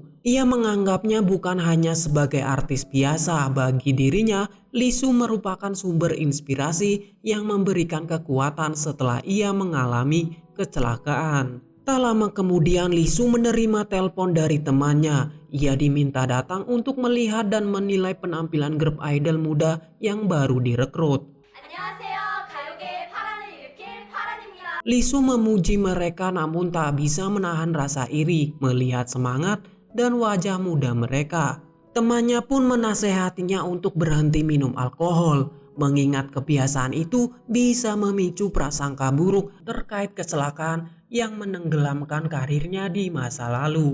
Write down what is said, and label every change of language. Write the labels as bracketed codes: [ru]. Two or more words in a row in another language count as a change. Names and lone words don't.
[id] Ia menganggapnya bukan hanya sebagai artis biasa, bagi dirinya Lee Soo merupakan sumber inspirasi yang memberikan kekuatan setelah ia mengalami kecelakaan. Tak lama kemudian Lee Soo menerima telepon dari temannya. Ia diminta datang untuk melihat dan menilai penampilan grup idol muda yang baru direkrut. [ko] 안녕하세요. 가요계의 파란을 일으킬 파란입니다. [id] Lee Soo memuji mereka namun tak bisa menahan rasa iri melihat semangat dan wajah muda mereka. Temannya pun menasehatinya untuk berhenti minum alkohol, mengingat kebiasaan itu bisa memicu prasangka buruk terkait kecelakaan yang menenggelamkan karirnya di masa lalu.